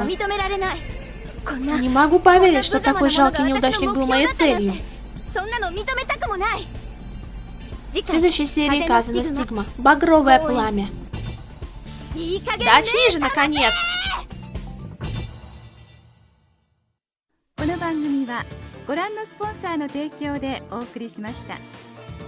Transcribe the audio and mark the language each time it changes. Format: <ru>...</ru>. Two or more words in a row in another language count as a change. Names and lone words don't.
<ru>Не могу поверить, что такой жалкий неудачник был моей целью. В следующей серии Казуно Стигма. Багровое пламя. Да очни же, наконец!</ru> <ja>この番組はご覧のスポンサーの提供でお送りしました。</ja>